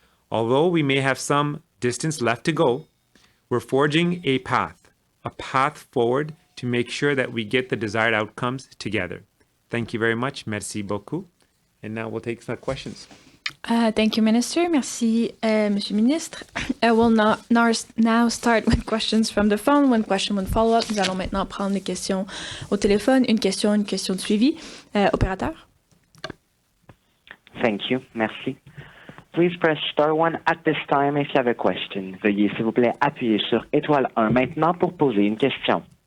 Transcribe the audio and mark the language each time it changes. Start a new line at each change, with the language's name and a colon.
English: Although we may have some distance left to go, we're forging a path forward to make sure that we get the desired outcomes together. Thank you very much.
French: Merci beaucoup.
English: And now we'll take some questions. Thank you, Minister.
French: Merci, Monsieur le Ministre.
English: I will now start with questions from the phone. One question, one follow-up.
French: Nous allons maintenant prendre les questions au téléphone. Une question de suivi. Opérateur?
English: Thank you.
French: Merci.
English: Please press star 1 at this time if you have a question.
French: Veuillez, s'il vous plaît, appuyer sur étoile 1 maintenant pour poser une question.